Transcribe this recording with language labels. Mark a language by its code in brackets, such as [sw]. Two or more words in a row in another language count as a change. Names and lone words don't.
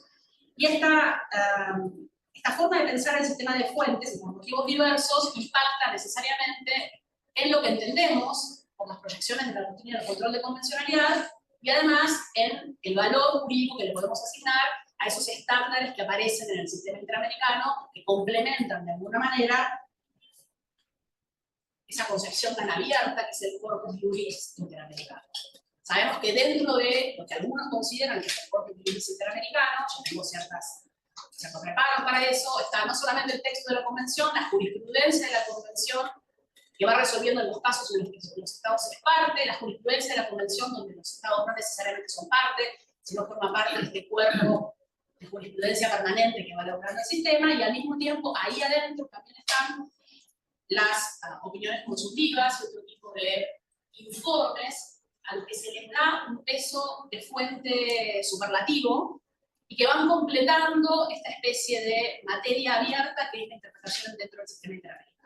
[es] Y esta forma de pensar el sistema de fuentes, y por motivos diversos, impacta necesariamente en lo que entendemos por las proyecciones de la doctrina del control de convencionalidad y además en el valor jurídico que le podemos asignar a esos estándares que aparecen en el sistema interamericano, que complementan de alguna manera esa concepción tan abierta que es el [la] corpus juris [es] interamericano. Sabemos que dentro de lo que algunos consideran que es el [la] corpus juris [es] interamericano, yo tengo ciertos reparos para eso, está no solamente el texto de la convención, la jurisprudencia de la convención, que va resolviendo en los casos en los que los estados son parte, la jurisprudencia de la convención donde los estados no necesariamente son parte, sino forman parte de este cuerpo de jurisprudencia permanente que va elaborando el sistema, y al mismo tiempo ahí adentro también están las opiniones consultivas y otro tipo de informes a los que se les da un peso de fuente superlativo y que van completando esta especie de materia abierta que es la interpretación dentro del sistema interamericano.